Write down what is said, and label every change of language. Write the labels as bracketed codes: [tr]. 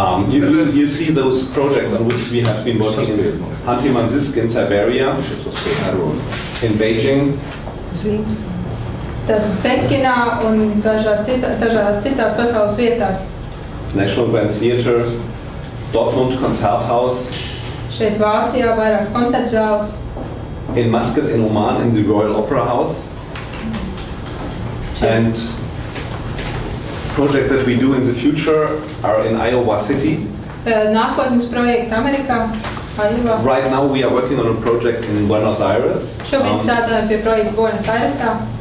[en] You see those projects on which we have been working in Hanti-Mansisk in Siberia, in Beijing. [lv] Tad Pekinā un dažās citās pasaules vietās. [en] National Grand Theatre, Dortmund Konzerthaus. [lv] Šeit Vācijā vairākas koncertzāles. [en] In Muscat in Oman in the Royal Opera House. And projects that we do in the future are in Iowa City. [lv] Nākotnes projekti Amerikā, Iowa. [en] Right now we are working on a project in Buenos Aires. [lv] Šobrīd strādājam pie projekta Buenos Airesā.